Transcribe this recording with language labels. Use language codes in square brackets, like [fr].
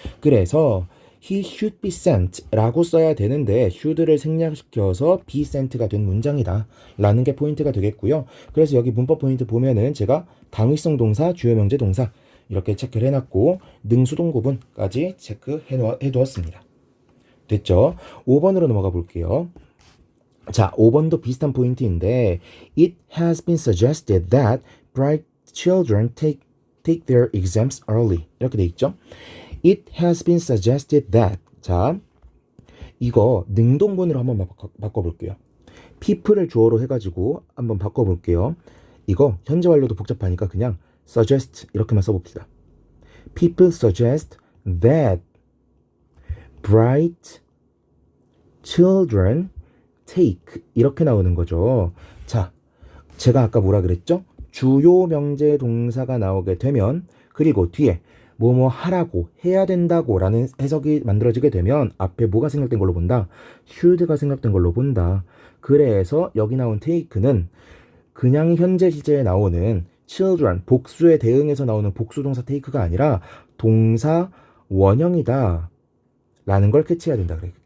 [ko] 그래서 [en] he should be sent [ko] 라고 써야 되는데 should를 생략시켜서 be sent가 된 문장이다 라는 게 포인트가 되겠고요. 그래서 여기 문법 포인트 보면은 제가 당위성 동사, 주요 명제 동사 이렇게 체크를 해놨고 능수동 구분까지 체크해두었습니다. 됐죠? 5번으로 넘어가 볼게요. 자, 5번도 비슷한 포인트인데 [en] It has been suggested that bright children take their exams early. [ko] 이렇게 돼 있죠? [en] It has been suggested that. [ko] 자, 이거 능동문으로 한번 바꿔볼게요. people을 주어로 해가지고 한번 바꿔볼게요. 이거 현재 완료도 복잡하니까 그냥 suggest 이렇게만 써봅시다. [en] People suggest that bright children take [ko] 이렇게 나오는 거죠. 자, 제가 아까 뭐라 그랬죠? 주요 명제 동사가 나오게 되면 그리고 뒤에 뭐뭐 하라고 해야 된다고 라는 해석이 만들어지게 되면 앞에 뭐가 생략된 걸로 본다? should가 생략된 걸로 본다. 그래서 여기 나온 take는 그냥 현재 시제에 나오는 [en] children 복수에 [ko] 대응해서 나오는 복수동사 take가 아니라 동사 원형이다 라는 걸 캐치해야 된다.